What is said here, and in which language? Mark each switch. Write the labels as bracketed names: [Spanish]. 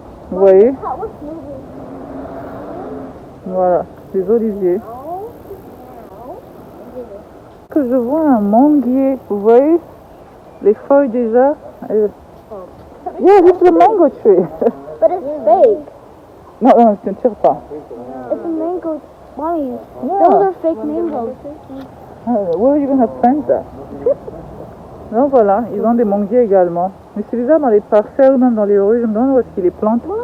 [French] Vous voyez? Voilà, des oliviers. Que je vois un manguier, vous voyez? Les feuilles déjà. [English] Yeah, this is a mango tree. But it's fake. [French] Non, non, je ne tire pas. [English] It's a mango. Mommy, Yeah. those are fake mangoes. Where are you gonna plant that? [French] Donc voilà, ils ont des manguiers également. Mais c'est bizarre dans les parcelles, même dans les rues, je me demande où est-ce qu'ils les plantent.